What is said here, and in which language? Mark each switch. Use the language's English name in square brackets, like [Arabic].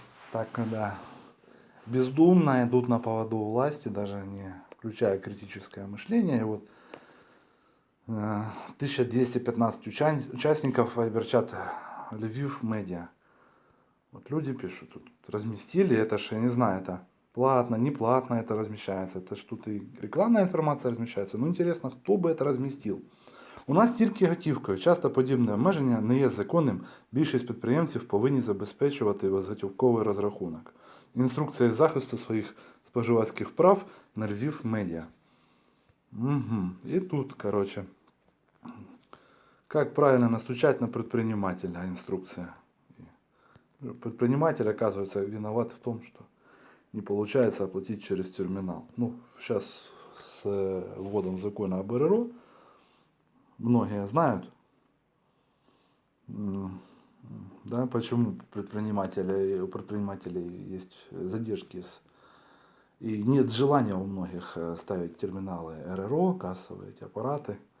[Russian] Так, да, бездумно идут на поводу у власти, даже не включая критическое мышление. И вот 1215 участников вайбер-чата Львив Медиа. Вот люди пишут, тут разместили, это же, я не знаю, это платно, не платно это размещается, это ж тут и рекламная [Ukrainian] інформація розміщається. Ну інтересно, хто би це розмістив. У нас тільки готівкою. Часто подібне обмеження не є законним. Більшість підприємців повинні забезпечувати безготівковий розрахунок. Інструкція з захисту своїх споживацьких прав на Львів Медіа. Угу. [Russian] И тут, короче, как правильно настучать на предпринимателя, инструкция. Предприниматель, оказывается, виноват в том, что не получается оплатить через терминал. Ну, сейчас с вводом закона об РРО многие знают, да, почему у предпринимателей есть задержки и нет желания у многих ставить терминалы РРО, кассовые эти аппараты.